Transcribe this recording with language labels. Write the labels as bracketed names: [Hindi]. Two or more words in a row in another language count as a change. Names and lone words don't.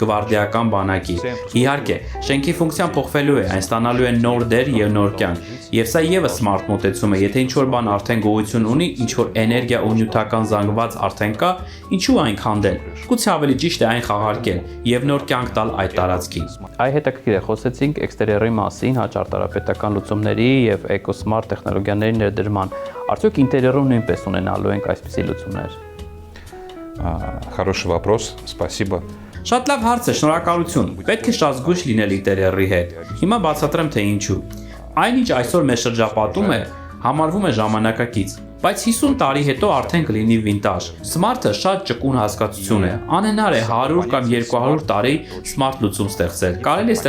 [Armenian] գվարդիական բանակի։ Իհարկե, շենքի ֆունկցիան փոխվելու է, այն ստանալու է նոր դեր եւ նոր կյանք։ Եվ սա եւս սմարթ մոտեցում է, եթե ինչ-որ բան արդեն գոյություն ունի, ինչ-որ էներգիա ու նյութական զանգված արդեն կա, ինչու այն քանդել։ Գուցե ավելի ճիշտ է այն խաղարկել եւ նոր կյանք տալ այդ տարածքին։ Այ հետաքրքիր է, խոսեցինք էքստերիերի մասին, հաճարտարապետական լուծումների եւ էկոսմարթ տեխնոլոգիաների ներդրման։ Արդյոք ինտերիերում նույնպես ունենալու ենք այսպիսի լուծումներ։ [Russian] Хороший вопрос, спасибо. [Armenian] Շատ լավ հարց է, շնորհակալություն։ Պետք է շատ զգույշ լինել ինտերիերի հետ։ Հիմա բացատրեմ թե ինչու։ Այն ինչ այսօր մեզ շրջապատում է, համարվում է ժամանակակից, բայց 50 տարի հետո արդեն կլինի վինտաժ։ Սմարթը շատ ճկուն հասկացություն է։ Անհնար է 100 կամ 200 տարի սմարթ լուծում ստեղծել։ Կարելի է